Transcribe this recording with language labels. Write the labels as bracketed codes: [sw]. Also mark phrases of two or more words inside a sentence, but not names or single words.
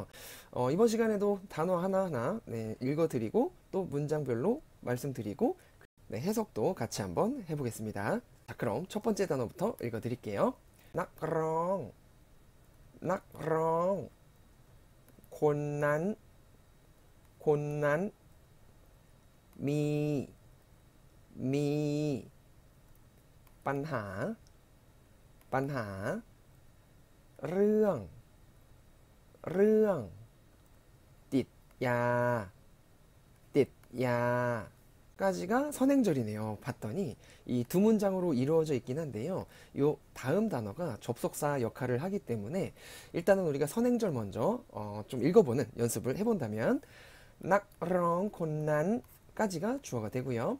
[ko] 이번 시간에도 단어 하나하나 읽어드리고 또 문장별로 말씀드리고 해석도 같이 한번 해보겠습니다. 자, 그럼 첫 번째 단어부터 읽어드릴게요. [th] นักร้อง นักร้อง คนนั้น คนนั้น มี มี, ปัญหา ปัญหา เรื่อง เรื่อง ติดยา ติดยา [ko] 까지가 선행절이네요. 봤더니 이 두 문장으로 이루어져 있긴 한데요. 요 다음 단어가 접속사 역할을 하기 때문에 일단은 우리가 선행절 먼저 좀 읽어보는 연습을 해본다면 [th] นักร้อง คนนั้น [ko] 까지가 주어가 되고요.